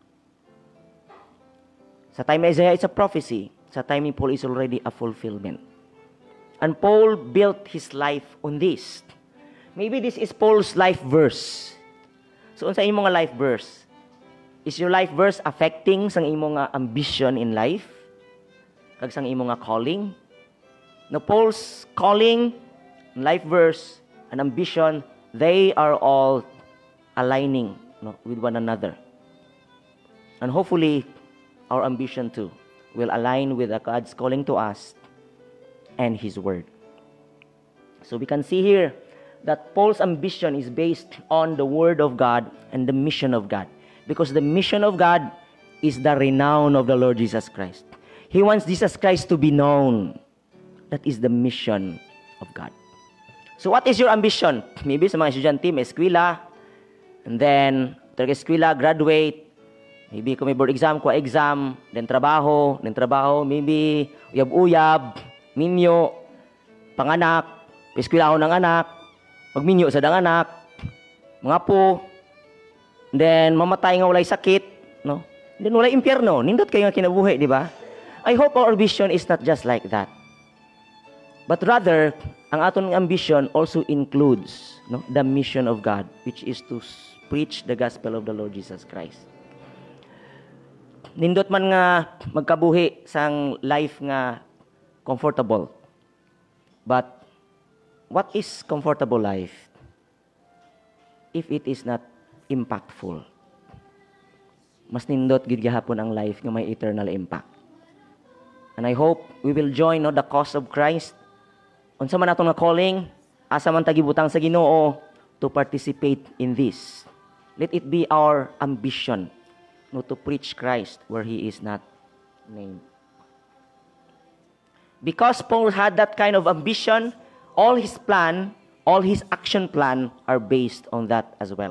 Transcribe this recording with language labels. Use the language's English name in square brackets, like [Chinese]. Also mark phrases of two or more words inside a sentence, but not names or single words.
[English] Sa time [Hiligaynon] ni Isaiah, [English] it's a prophecy. [Hiligaynon] Sa time ni Paul, [English] is already a fulfillment. And Paul built his life on this. Maybe this is Paul's life verse. So, [Hiligaynon] unsa imong nga [English] life verse? Is your life verse affecting [Hiligaynon] sang imong nga [English] ambition in life? [Hiligaynon] Kag sang imong nga calling? [English] No, Paul's calling, life verse, and ambition, they are all aligning, no, with one another. And hopefully, our ambition too will align with God's calling to us and His Word. So we can see here that Paul's ambition is based on the Word of God and the mission of God. Because the mission of God is the renown of the Lord Jesus Christ. He wants Jesus Christ to be known. That is the mission of God. So what is your ambition? [Hiligaynon] Maybe sa mga estudyante, may eskwela, [English] and then, [Hiligaynon] after eskwela, graduate, maybe kung may [English] board exam, [Hiligaynon] kuha exam, then trabaho, maybe uyab-uyab, minyo, panganak, eskwela ng anak, magminyo sa dang anak, mga po, then mamatay nga walay sakit, no? Then walay impyerno, nindot kayo nga kinabuhi, di ba? [English] I hope our vision is not just like that. But rather, [Hiligaynon] ang aton ambition [English] also includes, no, the mission of God, which is to preach the gospel of the Lord Jesus Christ. [Hiligaynon] Nindot man nga magkabuhi sang [English] life nga comfortable. But what is comfortable life if it is not impactful? [Hiligaynon] Mas nindot gid gihapon ang life nga may [English] eternal impact. And I hope we will join, no, the cause of Christ. [Cebuano] Unsa man atong nga calling, asa man tagibutang sa Ginoo [English] to participate in this. Let it be our ambition, no, to preach Christ where He is not named. Because Paul had that kind of ambition, all his action plan are based on that as well.